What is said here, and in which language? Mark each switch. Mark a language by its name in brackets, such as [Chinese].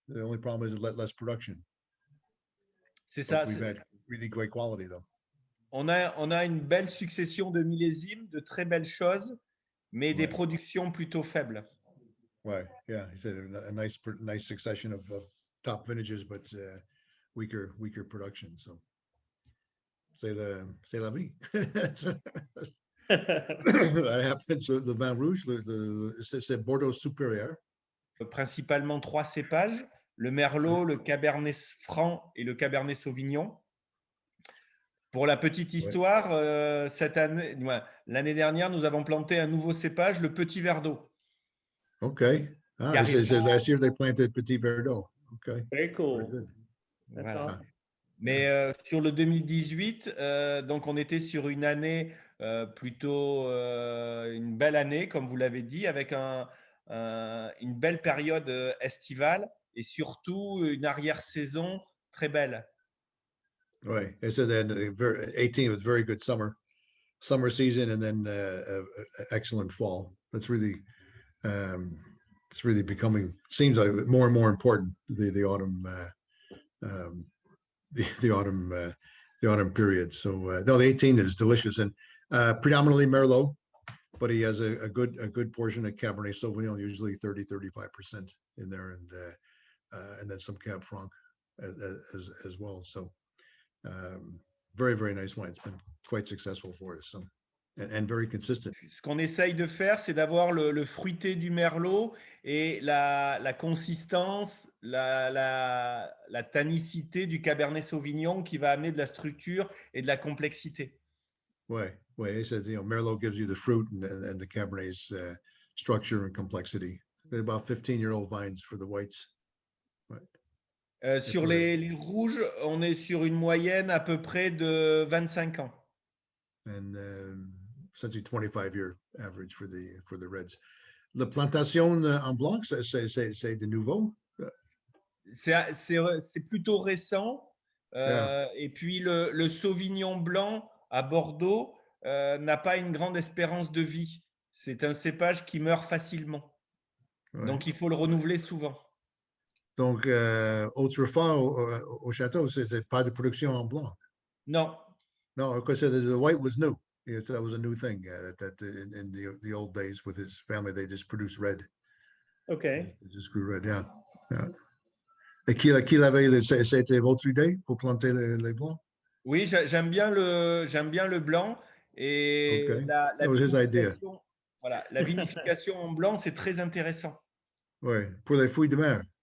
[English] The only problem is less production. [French] C'est ça. [English] We've had really great quality, though. [French] On a une belle succession de millésimes, de très belles choses, mais des productions plutôt faibles. [English] Right. Yeah, he said a nice succession of top vintages, but weaker production. So, c'est la vie. That happens. [French] The Vin Rouge, c'est Bordeaux supérieur. Principalement 3 cépages, le Merlot, le Cabernet Franc et le Cabernet Sauvignon. Pour la petite histoire, cette année, l'année dernière, nous avons planté un nouveau cépage, le Petit Verdot. [English] Okay. Last year they planted Petit Verdot. Okay. Very cool. Very good. That's [French] Voilà. [English] awesome. [French] Mais sur le 2018, donc on était sur une année plutôt une belle année, comme vous l'avez dit, avec une belle période estivale et surtout une arrière-saison très belle. [English] Right. I said that 18 was very good summer season, and then excellent fall. That's really it's really becoming, seems like more and more important, the autumn the autumn period. So no, the 18 is delicious, and predominantly Merlot, but he has a good portion of Cabernet Sauvignon, usually 30-35% in there, and then some Cab Franc as well. So very, very nice wine. It's been quite successful for us. So, and very consistent. [French] Ce qu'on essaye de faire, c'est d'avoir le fruité du Merlot et la consistance, la tannicité du Cabernet Sauvignon qui va amener de la structure et de la complexité. Ouais. [English] He said, Merlot gives you the fruit and the Cabernet's structure and complexity. They're about 15-year-old vines for the whites. Right. [French] Sur les rouges, on est sur une moyenne à peu près de 25 ans. [English] And essentially 25-year average for the reds. [French] La plantation en blanc, c'est de nouveau? C'est plutôt récent. Et puis le Sauvignon blanc à Bordeaux n'a pas une grande espérance de vie. C'est un cépage qui meurt facilement. Ouais. Donc il faut le renouveler souvent. Donc autrefois au château, c'était pas de production en blanc. Non. [English] No, because the white was new. Yes, that was a new thing that in the old days with his family, they just produced red. Okay. They just grew red, yeah. Yeah. [French] Et qui l'avait, c'était votre idée pour planter les blancs? Oui, j'aime bien le blanc et [English] Okay. [French] la [English] That was his idea. [French] vinification. Voilà, la vinification en blanc, c'est très intéressant. Ouais, pour les fruits de mer.